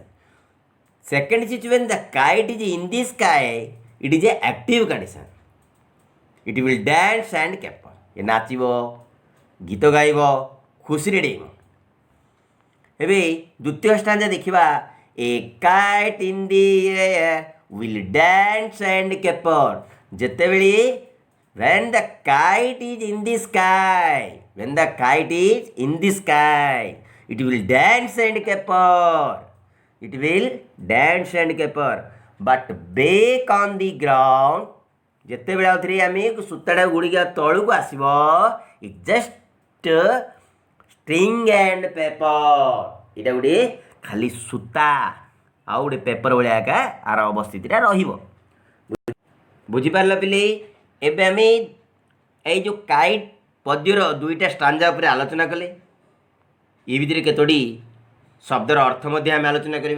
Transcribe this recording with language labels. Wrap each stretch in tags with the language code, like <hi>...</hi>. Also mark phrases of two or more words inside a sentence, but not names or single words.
<en>second situation the kite is in the sky, it is a active condition, it will dance and caper.</en> <or>ଏ ନାଚିବ, ଗୀତ ଗାଇବ, ଖୁସିରେ ଡେଇଁବ। ଏବେ ଦ୍ୱିତୀୟ ଷ୍ଟାଞ୍ଜା ଦେଖିବା।</or> <en>a kite in the air will dance and caper. ଯେତେବେଳେ when the kite is in the sky, when the kite is in the sky, it will dance and caper, it will dance and caper, but back on the ground,</en> <or>ଯେତେବେଳେ ଆଉ ଥରେ ଆମେ ସୂତାଟା ଗୁଡ଼ିକ ତଳକୁ ଆସିବ,</or> <en>it just string and paper,</en> <or>ଏଇଟା ଗୋଟେ ଖାଲି ସୂତା ଆଉ ଗୋଟେ ପେପର ଭଳିଆ ଏକା ଆର ଅବସ୍ଥିତିଟା ରହିବ। ବୁଝିପାରିଲ ପିଲେ? ଏବେ ଆମେ ଏଇ ଯେଉଁ କାଇଟ୍ ପଦ୍ୟର ଦୁଇଟା ଷ୍ଟାଞ୍ଜା ଉପରେ ଆଲୋଚନା କଲେ। ଏ ଭିତରେ କେତୋଟି ଶବ୍ଦର ଅର୍ଥ ମଧ୍ୟ ଆମେ ଆଲୋଚନା କରିବା।</or>